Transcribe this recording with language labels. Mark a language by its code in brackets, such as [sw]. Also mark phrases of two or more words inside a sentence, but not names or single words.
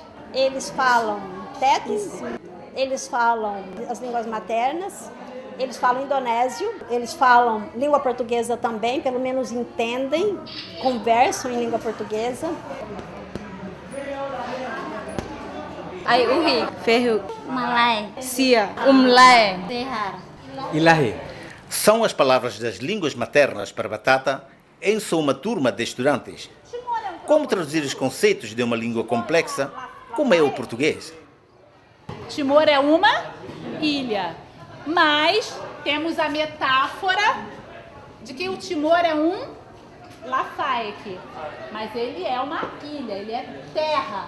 [pt] Eles falam tetis, eles falam as línguas maternas, eles falam indonésio, eles falam língua portuguesa também, pelo menos entendem, conversam em língua portuguesa. [tet] Ai uhi, ferro, malai, sia, umlai, tehar, ilahi. [pt] São as palavras das línguas maternas para batata em sua uma turma de estudantes. Como traduzir os conceitos de uma língua complexa como é o português? Timor é uma ilha, mas temos a metáfora de que o Timor é um lafayette, mas ele é uma ilha, ele é terra.